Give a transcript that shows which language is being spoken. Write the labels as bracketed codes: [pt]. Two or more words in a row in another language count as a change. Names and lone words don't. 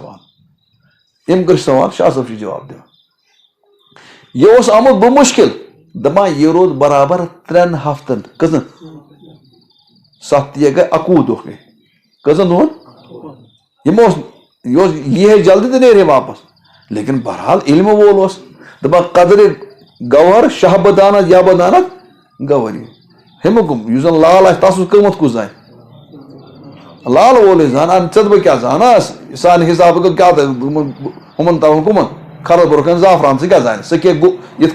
[ks] کٔرۍ سوال شاہ صٲب چھُ جواب دِوان یہِ اوس آمُت بمشکل دپان یہِ روٗد برابر 3 ہفتن کٔژن 7 گٔے 21 دۄہ گٔے کٔژن دۄہن یہِ ہے جلدی تہٕ نیرِ ہے واپس لیکن بہرحال علم وول اوس دپان [fa] قدرِ گوہر شاہ بدانت یا بدانت گوہری [ks] ہمیُک یُس زن لال آسہِ تس اوس قۭمتھ کُس زانہِ لال وولٕے زانان ژےٚ بہٕ کیٛاہ زانس سانہِ حسابہٕ کیٛاہ ہُمن تراوُن کُمن کھرس برونٛہہ کَنہِ زعفران ژٕ کیٛاہ زانہِ سُہ کیٛاہ گوٚو یِتھ